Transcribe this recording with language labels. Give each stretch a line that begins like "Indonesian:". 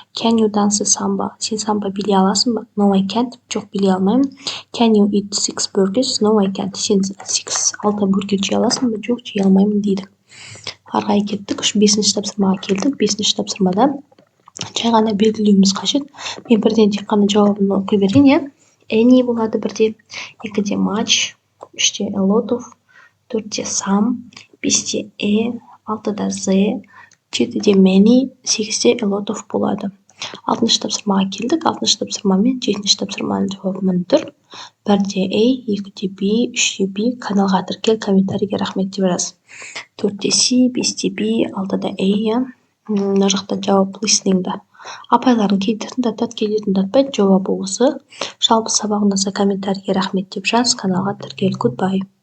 English: Can you dance samba?
Kazakh: Сен самба билей аласың ба?
English: No, I can't.
Kazakh: Жоқ, билей алмаймын.
English: Can you eat 6 burgers? No, I can't.
Kazakh: Сен 6 бургер жей аласың ба? Жоқ, жей алмаймын дейді. Арғай кеттік. 5-ші тапсырмаға келдік. 5-ші тапсырмада жай ғана белгілеуіміз қажет. Мен бірден тек қана жауабын оқи берейін. Any болады бірде, 2-де much, 3-де
English: a lot of,
Kazakh: 4-де some, 5-де 6-да the, 7-де many, 8-де a lot of болады. 6-шы тапсырмаға келдік. 6-шы тапсырма мен 7-ші тапсырманың жауабы міндір. 1-де A, 2-де B, 3-де B. Каналға тіркел, комментарийге рахмет деп жаз. 4-де C, 5-де B, 6-да A. Мына жақта жауап listening-да. Апайларын кейде тыңдатады, кейде тыңдатпайды. Жауабы осы. Жалпы сабақ ұнаса комментарийге рахмет деп жаз. Каналға тіркел. Goodbye.